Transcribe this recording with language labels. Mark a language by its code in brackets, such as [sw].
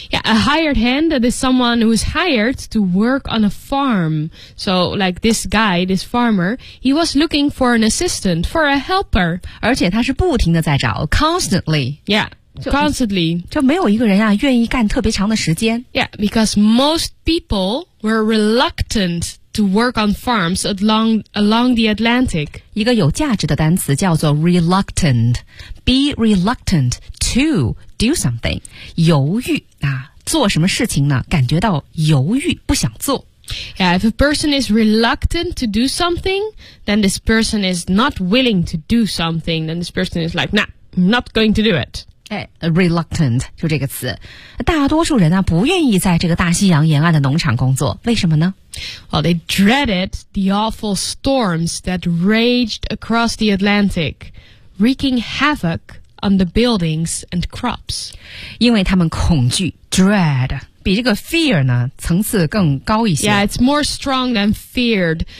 [en] Yeah, a hired hand, that is someone who is hired to work on a farm. So, like this guy, this farmer, he was looking for an assistant, for a helper. [zh] 而且他是不停地在找 ,constantly. [en] Yeah. Constantly. [zh] 就没有一个人啊愿意干特别长的时间。 [en] Yeah, because most people were reluctant to work on farms along the Atlantic. [zh] 一个有价值的单词叫做 reluctant. [en] Be reluctant to do something. [zh] 犹豫啊，做什么事情呢？感觉到犹豫，不想做。 [en] Yeah, if a person is reluctant to do something, then this person is not willing to do something. Then this person is like, nah, not going to do it. [zh] Reluctant, 就这个词。大多数人啊，不愿意在这个大西洋沿岸的农场工作。为什么呢？ [en] Well, they dreaded the awful storms that raged across the Atlantic, wreaking havoc on the buildings and crops. [zh] 因为他们恐惧 dread. 比这个 fear 呢层次更高一些。 [en] Yeah, it's more strong than feared.